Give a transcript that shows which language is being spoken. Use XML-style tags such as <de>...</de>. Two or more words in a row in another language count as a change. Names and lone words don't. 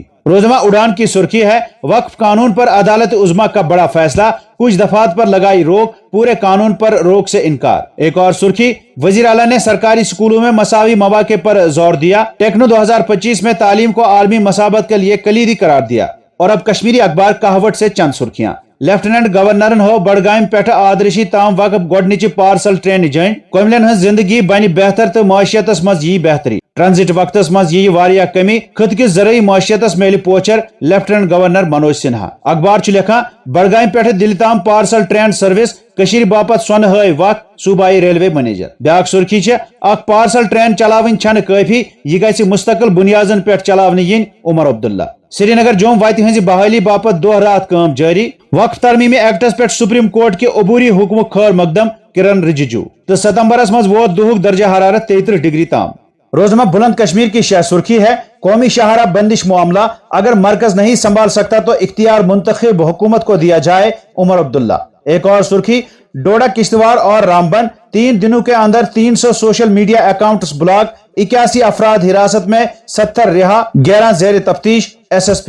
<ur>روزنامہ اڑان کی سرخی ہے، وقف قانون پر عدالت عظمیٰ کا بڑا فیصلہ، کچھ دفعات پر لگائی روک، پورے قانون پر روک سے انکار. ایک اور سرخی، وزیر اعلیٰ نے سرکاری اسکولوں میں مساوی موقعے پر زور دیا، ٹیکنو 2025 میں تعلیم کو عالمی مسابقت کے لیے کلیدی قرار دیا. اور اب کشمیری اخبار کہوٹ سے چند سرخیاں.</ur> <ks>लेफ्टिनेंट गवर्नरन हो बडगाम पे आदर्शी ताम वक्त गोडनिच</ks> <en>parcel train</en> <ks>जन, कमिलन जिंदगी बन बेहतर तो मईशतस मज यी बेहतरी, ट्रांजिट वक्तस मज यी वारिया कमी, खुद किस ज़रूरी मईशतस मेल पोचर, लेफ्टिनेंट गवर्नर मनोज सिन्हा। अखबार लिखा, बडगाम पे दिल्ली ताम</ks> <en>parcel train service,</en> <ks>कशीर बापत सोन हय वक्त, सूबाई</ks> <en>railway manager.</en> <ks>ब्याक सुर्खी छे, अख</ks> <en>parcel train</en> <ks>चलावन छन काफी, यह गछि मुस्तकिल बुनियादन पे चलावन यिन, उमर अब्दुल्ला। श्रीनगर जोम वाति हंज बहाली बापत दोह रात काम जारी, वक्फ तरमीमी एक्टस पे सुप्रीम कोर्ट के अबूरी हुक्म खैर मकदम, किरण रिजिजू। तो सितंबरस मज वोत दुहुक दर्जा हरारत 33 डिग्री ताम।</ks> <ur>روزنامہ بلند کشمیر کی شہ سرخی ہے، قومی شاہراہ بندش معاملہ، اگر مرکز نہیں سنبھال سکتا تو اختیار منتخب حکومت کو دیا جائے، عمر عبداللہ. ایک اور سرخی، ڈوڈہ، کشتواڑ اور رامبن 3 دنوں کے اندر 300</ur> <en>social media accounts block,</en> <ur>81 افراد حراست میں، 70 رہا، 11 زیر تفتیش SSP.</ur>